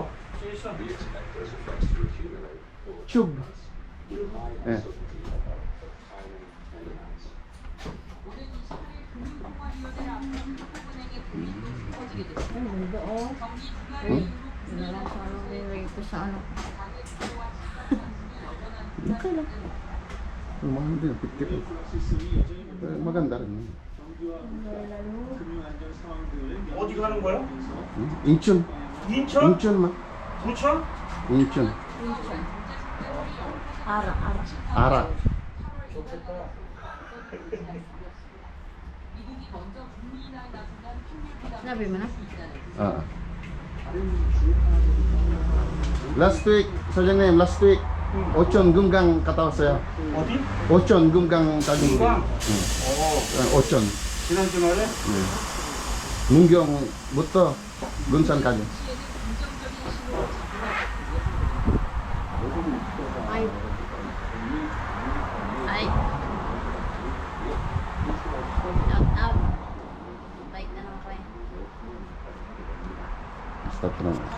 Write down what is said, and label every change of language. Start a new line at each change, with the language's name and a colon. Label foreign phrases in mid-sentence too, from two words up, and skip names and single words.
Korean: 쭉. 네.
Filipino: Okay lang. Mahal din, pitik. Maganda rin.
Korean: 어디 가는 거야? 인천. 인천? 인천 마. 부천? 인천. 알아.
Filipino: Sabi mo na?
English: Last week,
Korean: 사장님,
English: last week
Korean: 오천 금강 갔다 왔어요. 어디? 오천 금강 가는 거. 금강? 오천. 지난 주말에? 문경부터 군산까지. Ay.
English: Shout out.
Filipino: Bike na naman ko eh. Stop na.